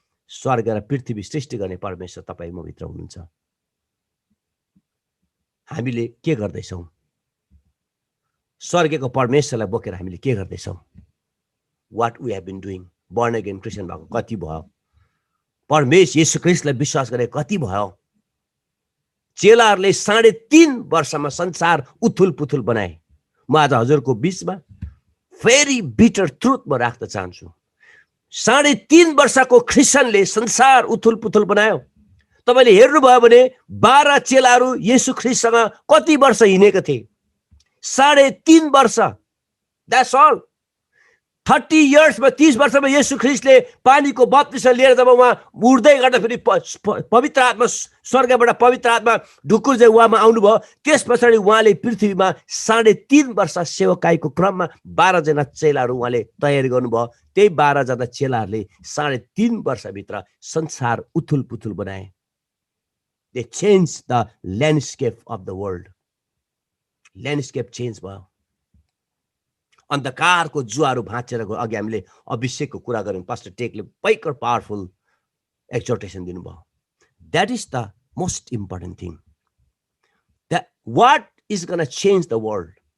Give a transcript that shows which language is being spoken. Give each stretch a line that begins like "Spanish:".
Nepali: स्वर्ग र पृथ्वी सृष्टि गर्ने परमेश्वर तपाईँ म भित्र हुनुहुन्छ। हामीले के गर्दैछौँ? स्वर्गको परमेश्वरलाई बोकेर हामीले के गर्दैछौँ?
English: What we have been doing?
Nepali: Burn again Christian भएको कति भयो? परमेश्वर येशू ख्रीष्टलाई विश्वास गरे कति भयो? चेलाहरूले 3.5 वर्षमा संसार उथुल पुथुल बनाए। म आज हजुरको बिचमा
English: very bitter truth
Nepali: म राख्न चाहन्छु। 3.5 वर्षको क्रिस्चियनले संसार उथुल पुथुल बनायो। तपाईले हेर्नुभयो भने 12 चेलाहरू येशू ख्रीष्टसँग कति वर्ष हिँडेका थिए? 3.5 वर्ष।
English: That's all.
Nepali: 30 इयर्समा 30 वर्षमा येशू ख्रीष्टले पानीको बप्तिस्म लिएर जब उहाँ उड्दै गर्दा फेरि पवित्र आत्मा स्वर्गबाट पवित्र आत्मा ढुकुर चाहिँ उहाँमा आउनुभयो। त्यस पछाडि उहाँले पृथ्वीमा 3.5 वर्ष सेवकाईको क्रममा 12 जना चेलाहरू उहाँले तयारी गर्नुभयो। त्यही 12 जना चेलाहरूले 3.5 वर्षभित्र संसार उथुल पुथुल बनाए।
English: They changed the landscape of the world.
Nepali: Landscape change भयो। अन्धकारको जुवाहरू भाँचेर गयो। अघि हामीले अभिषेकको कुरा गऱ्यौँ, पास्टर टेकले भयङ्कर पावरफुल एक्जोर्टेसन दिनुभयो।
English: That is the most important thing. That what is gonna change the world.